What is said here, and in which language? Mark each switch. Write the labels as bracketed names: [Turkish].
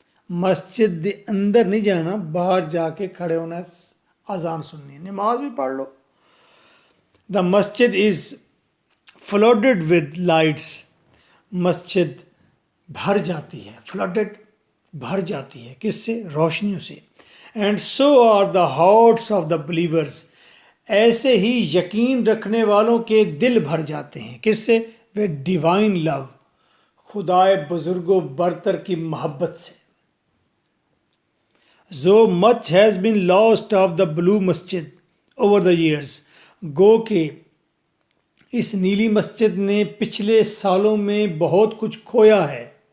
[Urdu] مسجد اندر نہیں جانا، باہر جا کے کھڑے ہونا، اذان سننی ہے، نماز بھی پڑھ لو. [English] The مسجد is flooded with lights. [Urdu] مسجد بھر جاتی ہے. فلڈڈ بھر جاتی ہے کس سے؟ روشنیوں سے. [English] And so are the hearts of the believers. [Urdu] ایسے ہی یقین رکھنے والوں کے دل بھر جاتے ہیں کس سے؟ [English] With divine love. [Urdu] خدائے بزرگ و برتر کی محبت سے. [English] So much has been lost of the blue masjid over the years. [Urdu] گو کہ اس نیلی مسجد نے پچھلے سالوں میں بہت کچھ کھویا ہے.